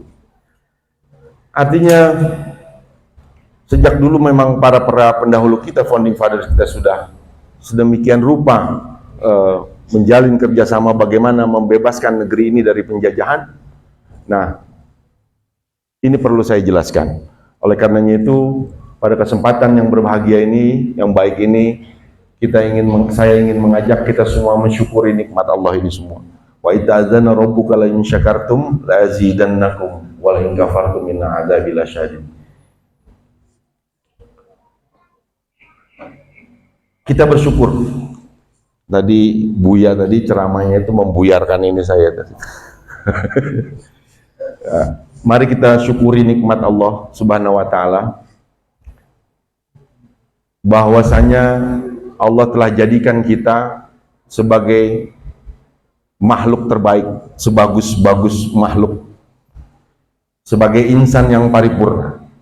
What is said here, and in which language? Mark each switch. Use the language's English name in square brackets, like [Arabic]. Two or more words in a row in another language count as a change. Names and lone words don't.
[Indonesian] Artinya sejak dulu memang para pendahulu kita, [English] founding fathers [Indonesian] kita sudah sedemikian rupa menjalin kerjasama bagaimana membebaskan negeri ini dari penjajahan. Nah, ini perlu saya jelaskan. Oleh karenanya itu, pada kesempatan yang berbahagia ini, yang baik ini, saya ingin mengajak kita semua mensyukuri nikmat Allah ini semua. [Arabic] وإذ تأذن ربك لئن شكرتم لأزيدنكم ولئن كفرتم إن عذابي لشديد. [Indonesian] Kita bersyukur. Tadi Buya tadi ceramahnya itu membuyarkan ini saya tadi. Mari kita syukuri nikmat Allah [Arabic] سبحانه وتعالى, [Indonesian] bahwasanya Allah telah jadikan kita sebagai makhluk terbaik, sebagus-bagus makhluk, sebagai insan yang paripurna,